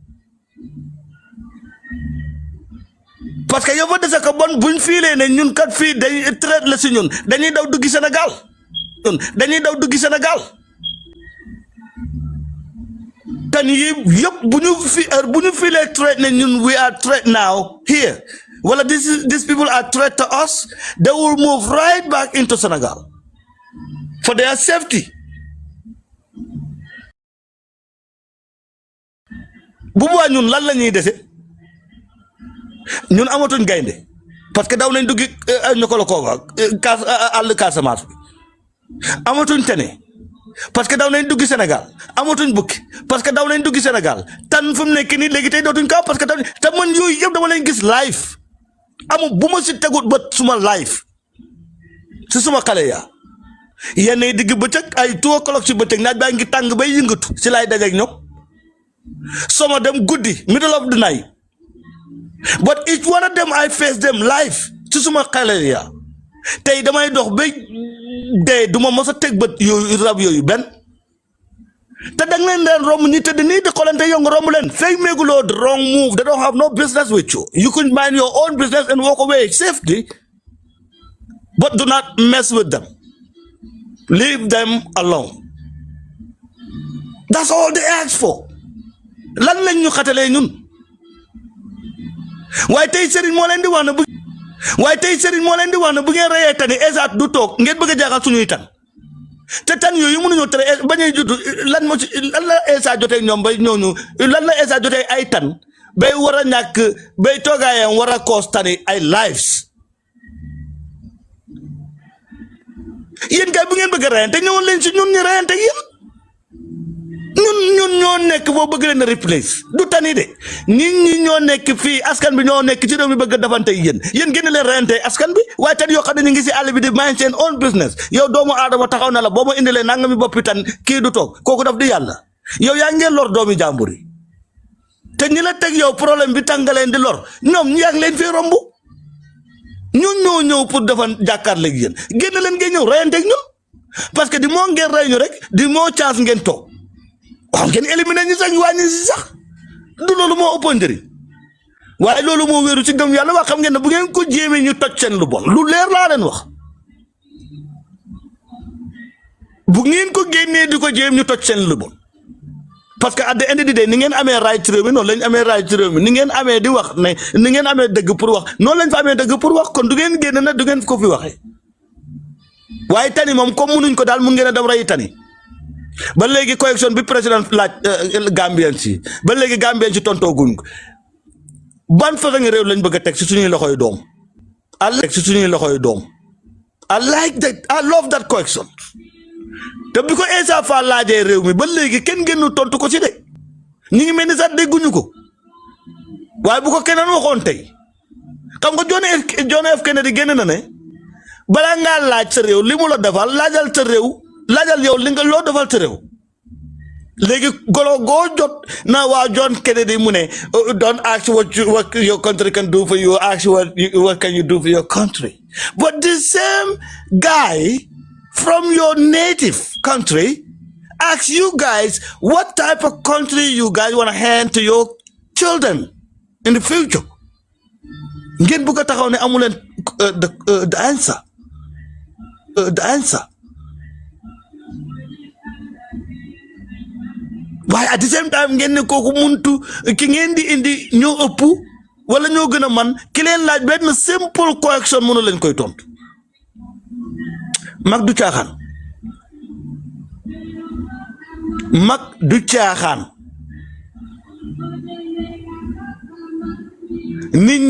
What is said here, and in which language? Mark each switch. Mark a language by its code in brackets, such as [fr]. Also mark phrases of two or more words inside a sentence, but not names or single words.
[wo] parce que yow fa dese ko bon buñ fiilee ne ñun kat fii dañuy traite la si ñun dañuy daw duggi Sénégal tan yi yëpp bu ñu fiilee traite ne ñun [en] we are threat now here [wo] wala [en] these people are threat to us they will move right back into Senegal for their safety [wo] bu boobaa ñun lan la ñuy dese ñun amatuñ gaynde parce que daw nañ duggi ñu ko la kooga àll Casamance bi amatuñ tene parce que daw nañ duggi Sénégal amatuñ bukki parce que daw nañ duggi Sénégal tan fu mu nekk nii léegi tey dootuñ kaw parce que te man yooyu yëpp dama leen gis live amu buma ci tegut ba suma life ci suma xale ya yenn digg bëccëg ay 2 o'clock ci bëccëg naaj baa ngi tàng bay yëngatu ci lay dajeek ñoom [en] some of them [wo] guddi [en] middle of the night but each one of them I face them live [wo] ci suma xale ya tey damay dox ba dee duma mos a teg bët yooyu rab yooyu benn te dang leen romb ñi tëdd nii di xolante yow nga romb leen fake meguloo [en] the wrong move. They don't have no business with you. You can mind your own business and walk away safely, but do not mess with them. Leave them alone. That's all they ask for. [wo] Lan lañ ñu xatalee ñun waaye tey Serigne moo leen di wax na bu waaye tey Serigne moo leen di wax na bu ngeen reyee tani esaat du toog ngeen bëgg a jaaxal suñuy tan te tan yooyu mënuñoo tere bañuy judd lan moo ci lan la esaat jotee ñoom bay ñooñu lan la esaat jotee ay tan bay war a ñàkk bay toogaayam war a koos tani ay lives yéen kay bu ngeen bëgg a reyante ñëwoon leen si ñun ñu reyante yéen ñun ñoo nekk boo bëgg leen a replace du tani de nit ñi ñoo nekk fii askan bi ñoo nekk ci réew mi bëgg a defante yéen génn leen reyante askan bi waaye tan yoo xam ne ñu ngi si àll bi di mind seen [en] own business [wo] yow doomu aadama taxaw na la boo ma indilee nanga mi boppi tan kii du toog kooku daf di yàlla yow yaa ngeen lor doomi jàmbur yi te ñi la teg yow problème bi tàng nga leen di lor ñoom ñu yàgg leen fii romb ñun ñoo ñëw pour defan jàkkaarleeg yéen génn leen ngeen ñëw reyanteeg ñun parce que di moo ngeen rey ñu rek di moo chance ngeen toog waaw ngeen éliminer ñu sax ñu wàññi si sax du loolu moo ëppoon njëriñ waaye loolu moo wéeru ci gëm yàlla waa xam ngeen ne bu ngeen ko jéemee ñu toj seen lu bon lu leer laa leen wax bu ngeen ko génnee di ko jéem ñu toj seen lu bon parce que [en] at the end of the day [wo] ni ngeen amee right ci réew mi noonu lañ amee right ci réew mi ni ngeen amee di wax ne ni ngeen amee dëgg pour wax noonu lañ fa amee dëgg pour wax kon du ngeen génn na du ngeen ko fi waxee waaye tani moom comme munuñ ko daal mun ngeen a dem rey tani ba léegi correction bi président laaj Gambian si ba léegi Gambian si tontooguñ ko ban façon réew lañ bëgg a teg si suñuy loxoy doom [en] I like that I love that correction [wo] te bi ko Essa Faal laajee réew mi ba léegi kenn génnu tontu ko ci de ñu ngi mel ni sax dégguñu ko waaye bu ko keneen waxoon tey xam nga John F Kennedy génn na ne balaa ngaa laaj sa réew li mu la defal laajal sa réew laajal yow li nga loo defal sa réew léegi golo goo jot na waa John Kennedy mu ne [en] don't ask what your country can do for you, ask what can you do for your country. But the same guy from your native country asks you guys what type of country you guys want to hand to your children in the future. [wo] Ngeen bëgg a taxaw ne amu leen [en] the answer. [wo] waaye [en] at the same time [wo] ngeen ne kooku muntu ki ngeen di indi ñoo ëpp wala ñoo gën a man ki leen laaj benn [en] simple correction [wo] mënu leen koy tontu mag du caaxaan nit ñi